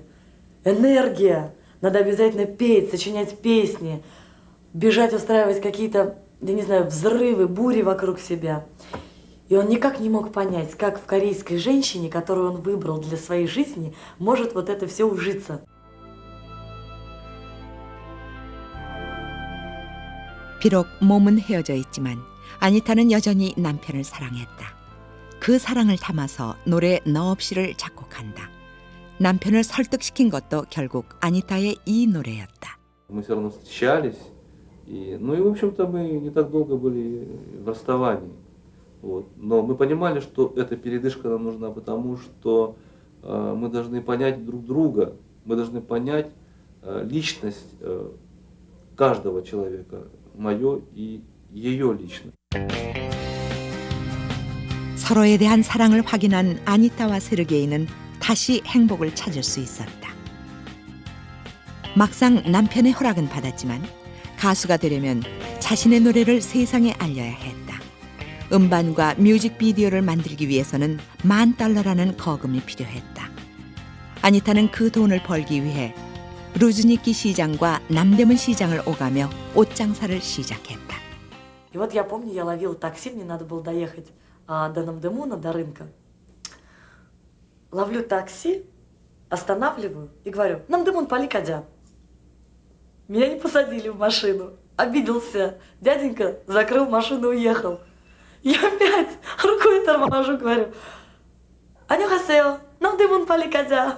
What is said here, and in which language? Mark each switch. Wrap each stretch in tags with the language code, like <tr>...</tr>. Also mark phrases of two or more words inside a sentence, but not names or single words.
<ru>Энергия. Надо обязательно петь, сочинять песни, бежать, устраивать какие-то, я не знаю, взрывы, бури вокруг себя. И он никак не мог понять, как в корейской женщине, которую он выбрал для своей жизни, может вот это все ужиться.</ru> <ko>비록 몸은 헤어져 있지만 아니타는 여전히 남편을 사랑했다. 그 사랑을 담아서 노래 너 없이를 작곡한다. 남편을 설득시킨 것도 결국 아니타의 이 노래였다.</ko> <ru>Мы все равно встречались, ну и в общем-то мы не так долго были в расставании. Вот. Но мы понимали, что эта передышка нам нужна, потому что мы должны понять друг друга, мы должны понять личность каждого человека, мое и ее личность.</ru> <ko>서로에 대한 사랑을 확인한 아니타와 세르게이는 다시 행복을 찾을 수 있었다. 막상 남편의 허락은 받았지만 가수가 되려면 자신의 노래를 세상에 알려야 했다. 음반과 뮤직비디오를 만들기 위해서는 $10,000라는 거금이 필요했다. 아니타는 그 돈을 벌기 위해 루즈니키 시장과 남대문 시장을 오가며 옷 장사를 시작했다.</ko> <ru>И вот я помню, я ловила такси, мне надо было доехать до Намдемуна, до рынка. Ловлю такси, останавливаю и говорю: «Намдемун,</ru> <ko>빨리 가자».</ko> <ru>Меня не посадили в машину. Обиделся. Дяденька закрыл машину, уехал. Я опять рукой торможу, говорю:</ru> <ko>«안녕하세요, 남대문, 빨리 가자».</ko>